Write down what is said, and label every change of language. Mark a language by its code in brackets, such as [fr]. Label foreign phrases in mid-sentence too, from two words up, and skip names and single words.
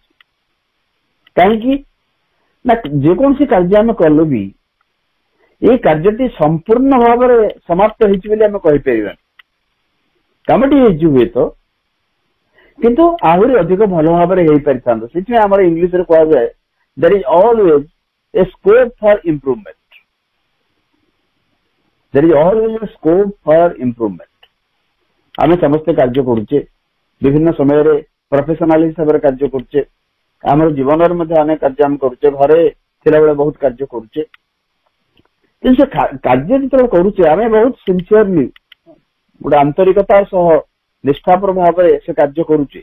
[or] କାହିଁକି ନା ଯେକୌଣସି କାର୍ଯ୍ୟ ଆମେ କଲୁ ବି ଏଇ କାର୍ଯ୍ୟଟି ସମ୍ପୂର୍ଣ୍ଣ ଭାବରେ ସମାପ୍ତ ହେଇଛି ବୋଲି ଆମେ କହିପାରିବାନି। କାମଟି ହେଇଛି ହୁଏତ, କିନ୍ତୁ ଆହୁରି ଅଧିକ ଭଲ ଭାବରେ ହେଇପାରିଥାନ୍ତା। ସେଥିପାଇଁ ଆମର ଇଂଲିଶରେ କୁହାଯାଏ [en] there is always a scope for improvement. There is always a scope for improvement. [or] ଆମେ ସମସ୍ତେ କାର୍ଯ୍ୟ କରୁଛେ, ବିଭିନ୍ନ ସମୟରେ ପ୍ରଫେସନାଲ ହିସାବରେ କାର୍ଯ୍ୟ କରୁଛେ, ଆମର ଜୀବନରେ ମଧ୍ୟ ଅନେକ କାର୍ଯ୍ୟ ଆମେ କରୁଛେ, ଘରେ ଥିଲାବେଳେ ବହୁତ କାର୍ଯ୍ୟ କରୁଛେ। କିନ୍ତୁ ସେ କାର୍ଯ୍ୟ ଯେତେବେଳେ କରୁଛେ ଆମେ ବହୁତ ସିନ୍ସିୟରଲି ଗୋଟେ ଆନ୍ତରିକତା ସହ ନିଷ୍ଠାପର ଭାବରେ ସେ କାର୍ଯ୍ୟ କରୁଛେ।